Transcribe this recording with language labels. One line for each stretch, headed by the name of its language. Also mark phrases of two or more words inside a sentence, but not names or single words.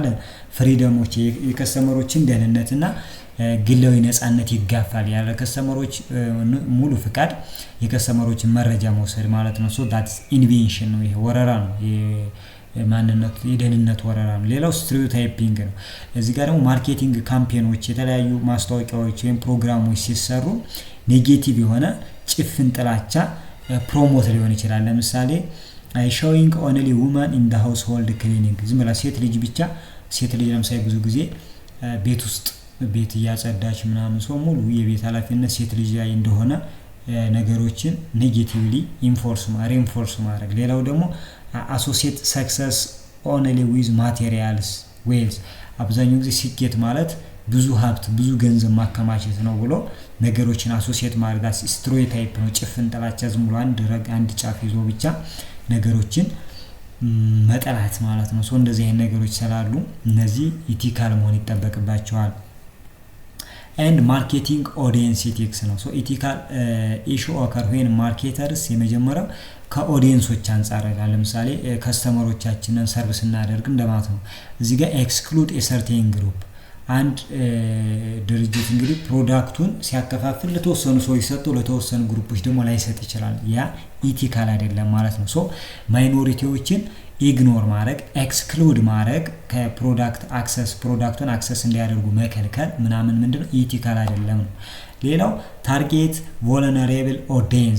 Amharic: ፍሪደሞች የከስተመሮችን ደህንነትና ግላዊ ነፃነት ይጋፋል። ያለ ከስተመሮች ሙሉ ፍቃድ የከስተመሮችን መረጃ መውሰድ ማለት ነው።
English: so that's invention
Amharic: ነው፣ ይሄ ወረራ ነው፣ ማንነት የደህንነት ወረራ ነው። ሌላው ስቴሪዮታይፒንግ ነው። እዚህ ጋር ደግሞ ማርኬቲንግ ካምፔኖች የተለያዩ ማስታወቂያዎች ወይም ፕሮግራሞች ሲሰሩ ኔጌቲቭ የሆነ ጭፍን ጥላቻ ፕሮሞት ሊሆን ይችላል። ለምሳሌ
English: showing only woman in the household cleaning
Amharic: ዝም ብላ ሴት ልጅ ብቻ ሴት ልጅ ለምሳሌ ብዙ ጊዜ ቤት ውስጥ ቤት እያጸዳች ምናምን ሰው ሙሉ የቤት ኃላፊነት ሴት ልጅ ላይ እንደሆነ ነገሮችን ኔጌቲቭሊ ሪንፎርስ ማድረግ። ሌላው ደግሞ
English: associate success only with materials wealth
Amharic: አብዛኛው ጊዜ ስኬት ማለት ብዙ ሀብት ብዙ ገንዘብ ማከማቸት ነው ብሎ ነገሮችን አሶሲየት ማድረግ ስቴሪዮታይፕ ነው። ጭፍን ጥላቻ ዝም ብሎ አንድ ጫፍ ይዞ ብቻ ነገሮችን መጠላት ማለት ነው። ሶ እንደዚህ አይነት ነገሮች ስላሉ እነዚህ ኢቲካል መሆን ይጠበቅባቸዋል።
English: and marketing audience ethics
Amharic: ነው።
English: so ethical issue occur when marketers
Amharic: የመጀመሪያው ከኦዲየንሶች አንፃር ለምሳሌ ከስተመሮቻችንን ሰርቪስ እናደርግ እንደማለት ነው። እዚህ ጋር ኤክስክሉድ
English: a certain group
Amharic: አንድ ድርጅት እንግዲህ ፕሮዳክቱን ሲያከፋፍል ለተወሰኑ ሰዎች ሰጥቶ ለተወሰኑ ግሩፖች ደግሞ ላይሰጥ ይችላል። ያ ኢቲካል አይደለም ማለት ነው። ሶ ማይኖሪቲዎችን ኢግኖር ማድረግ ኤክስክሉድ ማድረግ ከፕሮዳክት አክሰስ ፕሮዳክቱን አክሰስ እንዲያደርጉ መከልከል ምናምን ምንድነው ኢቲካል አይደለም ነው። ሌላው
English: target vulnerable audience